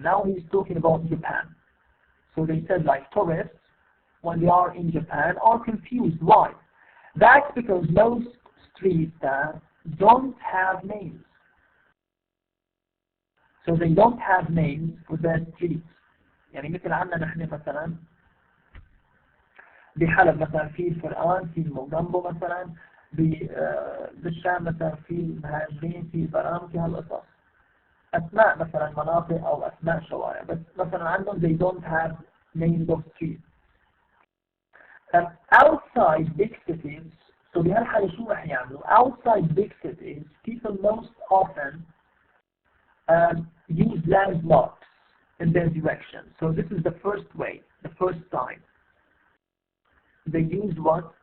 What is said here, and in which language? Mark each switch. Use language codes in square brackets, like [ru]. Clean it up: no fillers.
[en] Now he's talking about Japan. So they said, like, tourists, when they are in Japan, are confused. Why? That's because most streets there don't have names. So they don't have names for their streets. [ar] يعني مثل عندنا نحن مثلا بحلب مثلا في الفرقان، في الموجمبو مثلا، بالشام مثلا في المهاجرين، في برام، في هالقصص. أسماء مثلا مناطق أو أسماء شوارع، بس مثلا عندهم [en] they don't have names of streets. Outside big cities, so [ar] بهالحالة شو رح يعملوا؟ [en] Outside big cities, people most often use landmarks in their direction. So this is the first way, the first sign. They use what?